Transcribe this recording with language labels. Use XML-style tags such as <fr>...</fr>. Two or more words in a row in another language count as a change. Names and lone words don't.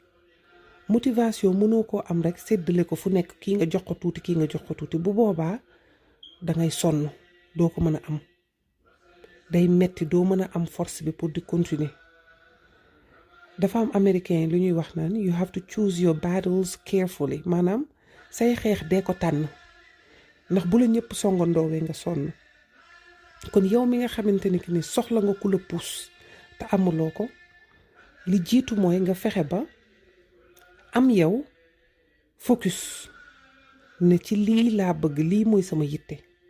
<wo>motivation mënoo koo am rek séddale ko fu nekk, kii nga jox ko tuuti, kii nga jox ko tuuti. bu boobaa dangay sonn, doo ko mën a am. day metti, doo mën a am force bi pour di continuer. dafa am américain lu ñuy wax naan</wo> <en>you have to choose your battles carefully,</en> <wo>maanaam say xeex dee ko tànn, ndax bu la ñëpp songandoowee nga sonn. kon yow mi nga xamante ni soxla nga ku la pousse te amuloo ko, li jiitu mooy nga fexe ba am yow focus ne ci lii laa bëgg, lii mooy sama yitte.</wo>